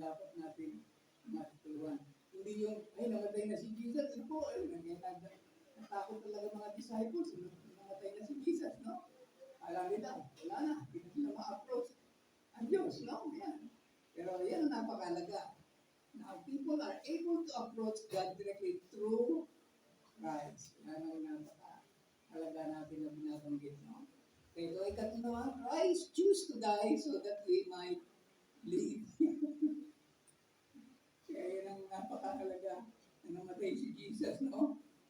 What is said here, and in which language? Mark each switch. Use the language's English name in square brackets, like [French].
[Filipino] dapat natin matutulungan. Hindi yung, ay, namatay na si Jesus. Ano po, ay, natakot talaga mga disciples. Namatay na si Jesus, no? Alam nila, wala na. Hindi na sila ma-approach ang Diyos, no? Yan. Pero yan ang napakalaga. [English] Now, people are able to approach God directly through Christ. [Filipino] Yan ang napakalaga natin na binabanggit, no? [English] Okay, so [Filipino] ikatlo naman, [English] Christ choose to die so that we might live. [Filipino] Kaya yan ang napakahalaga na namatay si Jesus, no?